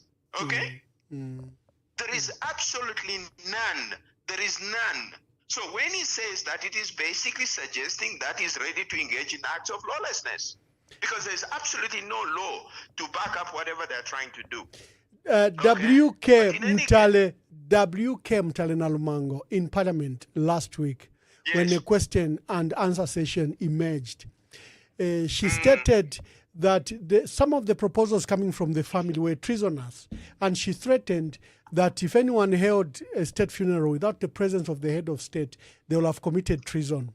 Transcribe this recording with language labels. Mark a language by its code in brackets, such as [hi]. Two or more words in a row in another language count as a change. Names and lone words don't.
[en] Okay? There is absolutely none. There is none. So when he says that, it is basically suggesting that he's ready to engage in acts of lawlessness, because there's absolutely no law to back up whatever they're trying to do. W.K. Mutale Nalumango in Parliament last week, when a question and answer session emerged, she stated that some of the proposals coming from the family were treasonous, and she threatened that if anyone held a state funeral without the presence of the head of state, they will have committed treason.